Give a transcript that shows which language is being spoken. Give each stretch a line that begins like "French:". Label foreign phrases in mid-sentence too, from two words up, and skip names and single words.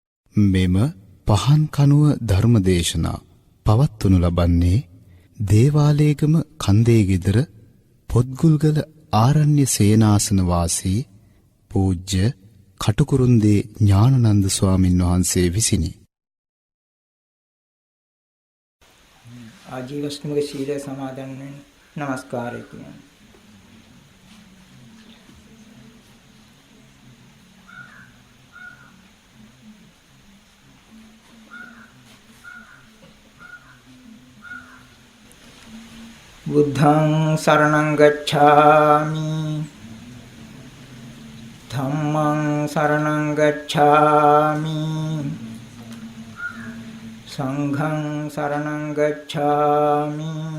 Sinhala: මෙම පහන් කනුව ධර්මදේශනා පවත්වනු ලබන්නේ දේවාලේගම කන්දේ ගෙදර පොත්ගුල්ගල ආරණ්‍ය සේනාසන වාසී පූජ්‍ය කටුකුරුන්දේ ඥානනන්ද ස්වාමින් වහන්සේ විසිනි. ආජීවශ්‍රමක සීලය සමාදන් වෙන නමස්කාරය කියනවා.
Pali: බුද්ධං සරණං ගච්ඡාමි ධම්මං සරණං ගච්ඡාමි සංඝං සරණං ගච්ඡාමි